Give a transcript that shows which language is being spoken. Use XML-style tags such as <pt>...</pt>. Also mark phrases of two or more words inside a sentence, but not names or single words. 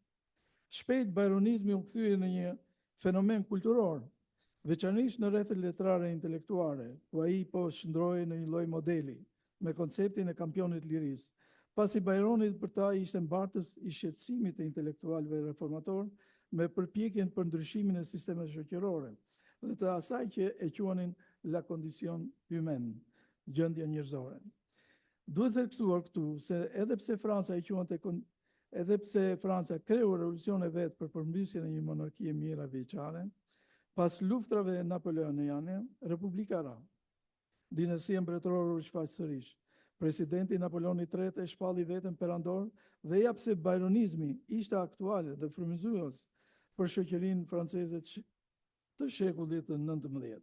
<sq>Shpejt byronizmi u kthye në një fenomen kulturor, veçanërisht në rrethet letrare intelektuale, ku ai po shndrohej në një lloj modeli me konceptin e kampionit lirisë. Pasi Byronit për ta ishte mbartës i shqetësimit të intelektualëve reformator me përpjekjen për ndryshimin e sistemeve shoqërore dhe të asaj që e quanin</sq> <fr>la condition humaine,</fr> <sq>gjendja njerëzore. Duhet theksuar këtu se edhe pse Franca kreu revolucion e vet për përmbysjen e një monarkie mira vjeçare, pas luftrave napoleoniane, Republika ra. Dinastia mbretërore u shfaq sërish. Presidenti Napoleoni III e shpalli veten perandor dhe ja pse byronizmi ishte aktual dhe frymëzues për shoqërinë franceze të shekullit të 19.</sq>